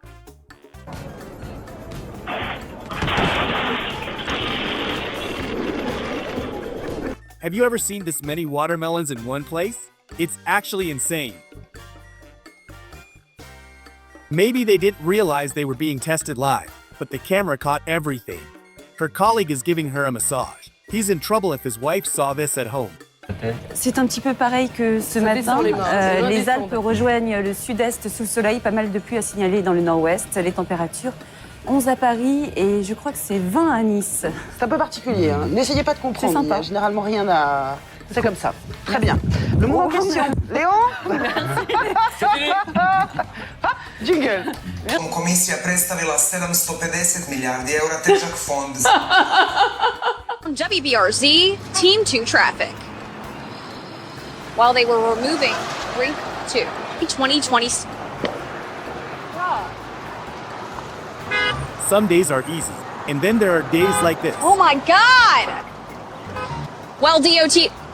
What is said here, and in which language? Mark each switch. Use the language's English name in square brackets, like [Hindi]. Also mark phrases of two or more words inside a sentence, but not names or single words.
[English] Have you ever seen this many watermelons in one place? It's actually insane. Maybe they didn't realize they were being tested live, but the camera caught everything. Her colleague is giving her a massage. He's in trouble if his wife saw this at home. [French] C'est un petit peu pareil que ce matin. Les Alpes rejoignent le sud-est sous le soleil, pas mal de pluie à signaler dans le nord-ouest. Les températures 11 à Paris et je crois que c'est 20 à Nice. C'est un peu particulier, hein. N'essayez pas de comprendre. C'est sympa. Il n'y a généralement rien à... C'est comme ça. Très bien. Le mot en question. Léon. Jingle. [Croatian] Komisija predstavila 750 milijardi eura težak fond. [English] WBRZ, Team 2 traffic. While they were removing Brink 2, 2020. Some days are easy, and then there are days like this. Oh my God! Well, DOT.